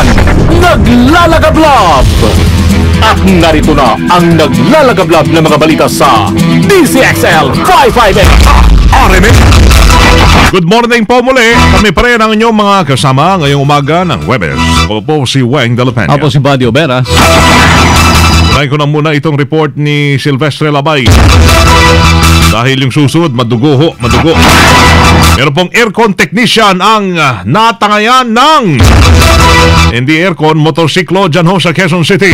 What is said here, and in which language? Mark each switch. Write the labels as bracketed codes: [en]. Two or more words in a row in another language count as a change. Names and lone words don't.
[tl] Naglalagablog! At narito na ang naglalagablog ng mga balita sa DZXL 558 RMN. [en] Good morning [tl] po muli. Kami pa rin ang inyong mga kasama ngayong umaga ng Huwebes. Ako po si Weng de la Peña. Ako si Buddy Oberas. Unahin ko na muna itong report ni Silvestre Labay. Dahil yung susunod, madugo ho, madugo. Meron pong aircon technician ang natangayan ng hindi aircon, motorsiklo dyan ho sa Quezon City.